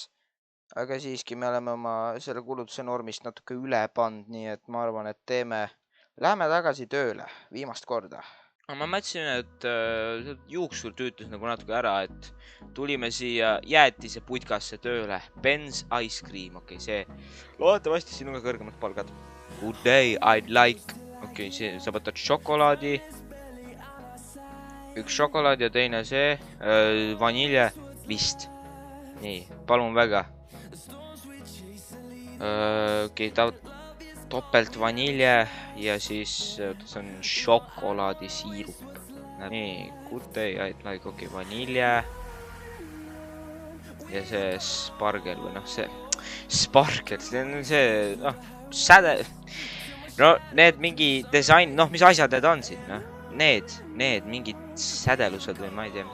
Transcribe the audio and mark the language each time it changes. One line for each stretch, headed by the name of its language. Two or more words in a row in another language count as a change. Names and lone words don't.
Estonian: Aga siiski me oleme oma selle kulutuse normist natuke üle pand, nii et ma arvan, et läheme tagasi tööle viimast korda. Ma mõtlesin, et juuksur tüütus nagu natuke ära, et tulime siia jäätise putkasse tööle. Ben's Ice Cream, okei, see. Loodetavasti sinuga kõrgemad palgad.
English: Good day, I'd like.
Estonian: Okei, sa võtad šokolaadi. Üks šokolaad ja teine see. Vanilje vist. Nii, palun väga. Okei, topelt vanilje ja siis see on šokolaadisiirup. Nii,
English: good day, I'd like,
Estonian: okei, vanilje. Ja see spargel või noh, see spargel, see, noh, säde. No, need mingi disain, noh, mis asjad need on siin, noh. Need mingid sädelused või ma ei tea.